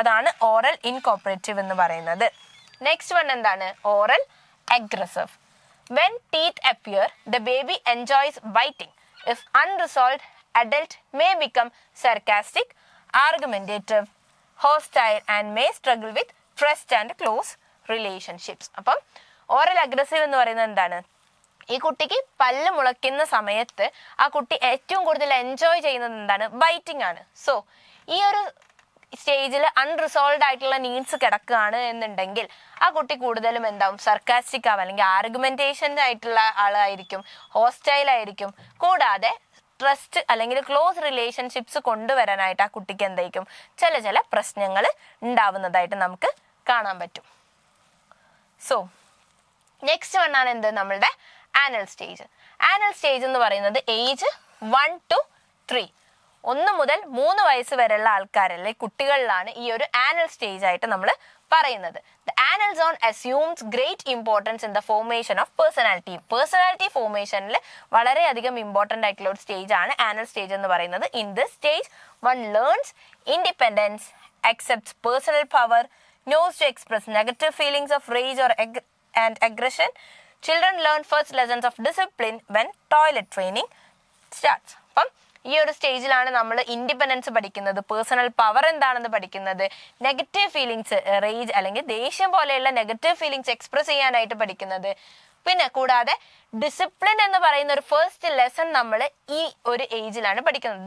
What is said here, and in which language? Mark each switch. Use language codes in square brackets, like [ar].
[ml] അതാണ് ഓറൽ ഇൻകോപ്പറേറ്റീവ് എന്ന് പറയുന്നത്. [en] Next one എന്താണ്, oral aggressive. When teeth appear, the baby enjoys biting. If unresolved, adult may become sarcastic, argumentative, hostile and may struggle with trust and close relationships. [ml] അപ്പം oral aggressive എന്ന് പറയുന്നത് എന്താണ്? ഈ കുട്ടിക്ക് പല്ല് മുളയ്ക്കുന്ന സമയത്ത് ആ കുട്ടി ഏറ്റവും കൂടുതൽ എൻജോയ് ചെയ്യുന്നത് എന്താണ്? ബൈറ്റിംഗ് ആണ്. സോ ഈ ഒരു സ്റ്റേജിൽ അൺറിസോൾവ്ഡ് ആയിട്ടുള്ള നീഡ്സ് കിടക്കുകയാണ് എന്നുണ്ടെങ്കിൽ ആ കുട്ടി കൂടുതലും എന്താവും? സർക്കാസ്റ്റിക് ആവും, അല്ലെങ്കിൽ ആർഗ്യുമെന്റേഷൻ ആയിട്ടുള്ള ആളായിരിക്കും, ഹോസ്റ്റൈൽ ആയിരിക്കും. കൂടാതെ ട്രസ്റ്റ് അല്ലെങ്കിൽ ക്ലോസ് റിലേഷൻഷിപ്സ് കൊണ്ടുവരാനായിട്ട് ആ കുട്ടിക്ക് എന്തായിരിക്കും? ചില പ്രശ്നങ്ങൾ ഉണ്ടാവുന്നതായിട്ട് നമുക്ക് കാണാൻ പറ്റും. സോ നെക്സ്റ്റ് വണ്ണാണ് എന്ത്? നമ്മളുടെ ആനൽ സ്റ്റേജ്. ആനൽ സ്റ്റേജ് എന്ന് പറയുന്നത് ഏജ് 1 to 3, 1 മുതൽ 3 വയസ്സ് വരെയുള്ള ആൾക്കാരല്ലേ, കുട്ടികളിലാണ് ഈ ഒരു ആനൽ സ്റ്റേജ് ആയിട്ട് നമ്മൾ പറയുന്നത്. [en] The anal zone assumes great importance in the formation of personality. [ml] Personality ഫോർമേഷനിൽ വളരെയധികം ഇമ്പോർട്ടൻ്റ് ആയിട്ടുള്ള ഒരു സ്റ്റേജ് ആണ് ആനൽ സ്റ്റേജ് എന്ന് പറയുന്നത്. [en] In this stage one learns independence, accepts personal power, knows to express negative feelings of rage or and aggression. Children learn first lessons of discipline when toilet training starts. [ml] അപ്പം ഈ ഒരു സ്റ്റേജിലാണ് നമ്മൾ independence പഠിക്കുന്നത്, personal power എന്താണെന്ന് പഠിക്കുന്നത്, negative feelings, rage അല്ലെങ്കിൽ ദേഷ്യം പോലെയുള്ള നെഗറ്റീവ് ഫീലിങ്സ് എക്സ്പ്രസ് ചെയ്യാനായിട്ട് പഠിക്കുന്നത്. പിന്നെ കൂടാതെ ഡിസിപ്ലിൻ എന്ന് പറയുന്ന ഒരു ഫസ്റ്റ് ലെസൺ നമ്മൾ ഈ ഒരു ഏജിലാണ് പഠിക്കുന്നത്.